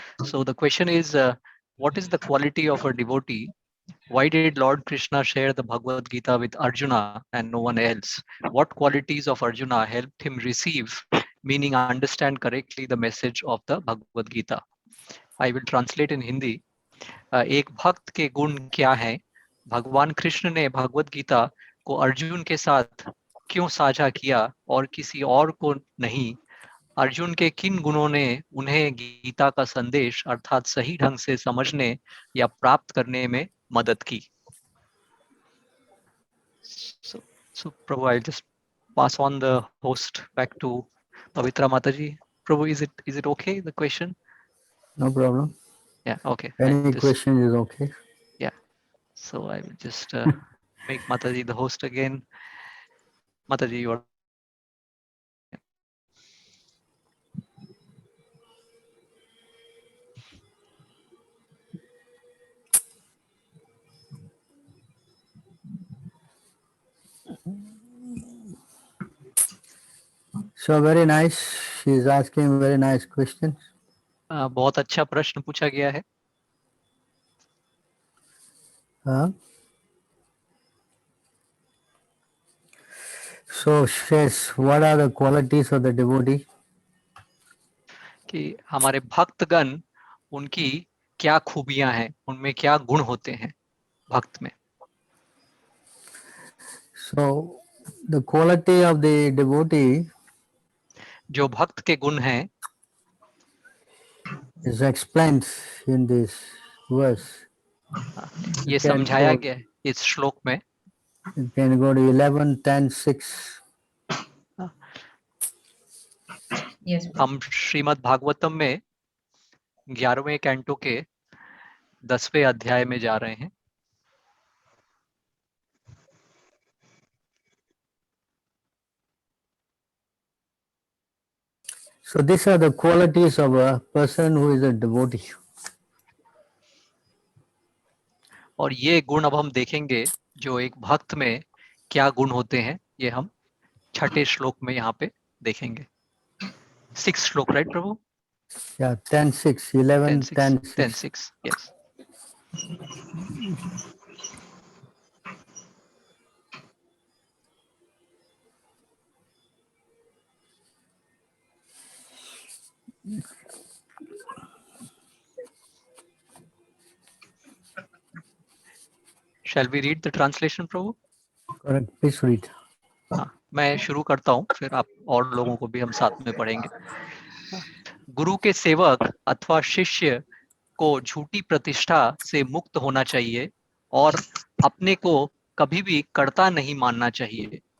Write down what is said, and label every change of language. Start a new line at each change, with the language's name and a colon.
English: So the question is, what is the quality of a devotee? Why did Lord Krishna share the Bhagavad Gita with Arjuna and no one else? What qualities of Arjuna helped him receive, meaning understand correctly the message of the Bhagavad Gita? I will translate in Hindi.
Hindi: एक भक्त के गुण क्या हैं? भगवान कृष्ण ने भगवत गीता को अर्जुन के साथ क्यों साझा किया और किसी और को नहीं? अर्जुन के किन गुणों ने उन्हें गीता का संदेश अर्थात सही ढंग से समझने या प्राप्त करने में मदद की?
English: So Prabhu, I'll just pass on the host back to Pavitra Mataji. Prabhu, is it okay, the question? No problem. Yeah, okay. Any question is okay. Yeah. So I will just make Mataji the host again. Mataji, you are. So very nice. She is asking very nice questions.
Hindi: बहुत अच्छा प्रश्न पूछा गया है.
English: So she says, what are the qualities of the devotee?
Hindi: कि हमारे भक्तगण उनकी क्या खूबियां हैं, उनमें क्या गुण होते हैं भक्त में.
English: So the quality of the devotee
Hindi: जो भक्त के गुण हैं
English: is explained in this verse.
Hindi: ये समझाया गया है इस श्लोक में.
English: You can go to 11, 10, 6. Yes, Prabhu.
Hindi: हम श्रीमद् भागवतम में 11वें कैंटो के 10वें अध्याय में जा रहे हैं.
English: So these are the qualities of a person who is a devotee.
Hindi: और ये गुण अब हम देखेंगे जो एक भक्त में क्या गुण होते हैं, ये हम छठे श्लोक में यहाँ पे देखेंगे. 6 श्लोक, right Prabhu?
English: Yeah, 10, 6, 11, 10, 6. 10, 6, yes. Shall we read the translation, Prabhu? Correct. Please read.
Hindi: हाँ, मैं शुरू करता हूँ, फिर आप और लोगों को भी हम साथ में पढ़ेंगे. गुरु के सेवक अथवा शिष्य को झूठी प्रतिष्ठा से मुक्त होना चाहिए और अपने को कभी भी कर्ता नहीं मानना चाहिए.